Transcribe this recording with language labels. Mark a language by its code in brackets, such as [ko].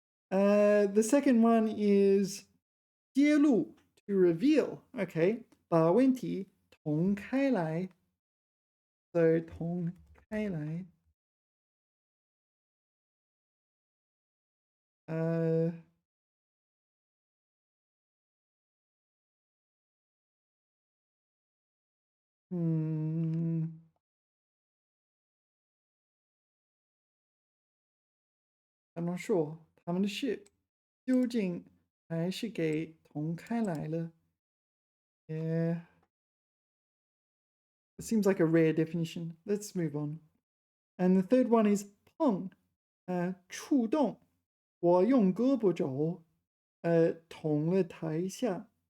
[en] The second one is 揭露 to reveal. [zh] Okay, 把问题捅开来. So 捅开来. [en] Uh, hmm, I'm not sure. [zh] 他们的事究竟还是给捅开来了? [en] Yeah. It seems like a rare definition. Let's move on. And the third one is 碰, 触动. [zh] 我用胳膊肘捅了他一下.